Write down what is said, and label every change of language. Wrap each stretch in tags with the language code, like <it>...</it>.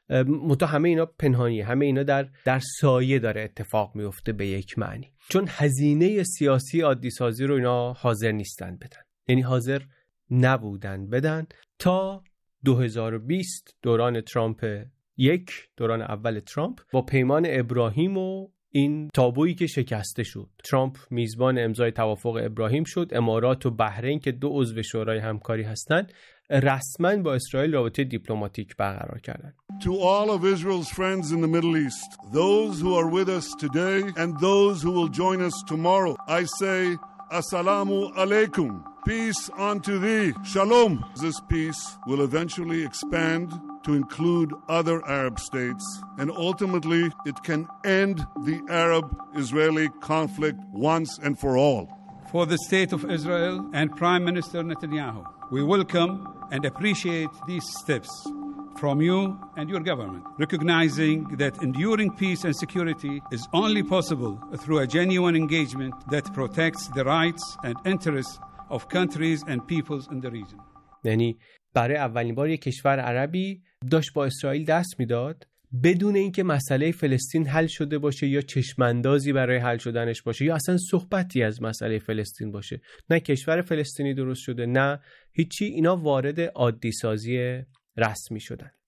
<fa>متأ همه اینا پنهانی، همه اینا در سایه داره اتفاق میفته به یک معنی، چون هزینه سیاسی عادی سازی رو اینا حاضر نیستن بدن، یعنی حاضر نبودن بدن تا 2020 دوران ترامپ یک، دوران اول ترامپ با پیمان ابراهیم و این تابویی که شکسته شد. ترامپ میزبان امضای توافق ابراهیم شد، امارات و بحرین که دو عضو شورای همکاری هستند رسما با اسرائیل رابطه دیپلماتیک برقرار کردند.</fa> <en>To all of Israel's friends in the Middle East, those who are with us today and those who will join us tomorrow, I say assalamu alaikum, peace unto thee, shalom. This peace will eventually expand to include other Arab states, and ultimately it can end the Arab-Israeli conflict once and for all. For the state of Israel and Prime Minister Netanyahu, we welcome and appreciate these steps from you and your government, recognizing that enduring peace and security is only possible through a genuine engagement that protects the rights and interests of countries and peoples in the region.</en> <fa>یعنی برای اولین بار یک کشور عربی داشت با اسرائیل دست میداد بدون اینکه مسئله فلسطین حل شده باشه یا چشماندازی برای حل شدنش باشه یا اصلا صحبتی از مسئله فلسطین باشه. نه کشور فلسطینی درست شده، نه هیچی، اینا وارد عادی سازی رسمی شدن.</fa>